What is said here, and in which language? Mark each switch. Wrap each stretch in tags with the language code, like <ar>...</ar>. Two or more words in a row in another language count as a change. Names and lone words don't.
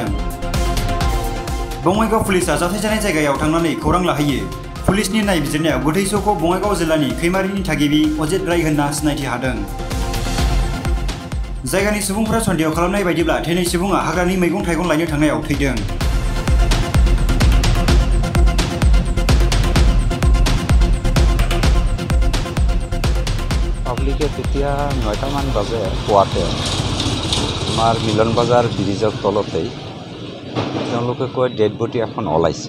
<brx>बङाइगाव पुलिसआ जाथाय जानाय जायगायाव थांनानै खौरां लाहैयो। पुलिसनि नायबिजिरनायाव गोथै सहखौ बङाइगाव जिल्लानि खैमारिनि थागिबि अजित राय होनना सिनायथि हादों। जायगानि सुबुंफोरा सन्देह खालामनाय बायदिब्ला थैनाय सुबुङा हाग्रानि मैगं थाइगं लायनो थांनायाव थैदों।</brx> <as>পাব্লিকে তেতিয়া ৯টামান বাজে পুৱাতে আমাৰ মিলন বজাৰ ব্ৰিজৰ তলতেই তেওঁলোকে কয়</as> <en>dead body</en> <as>এখন ওলাইছে।</as>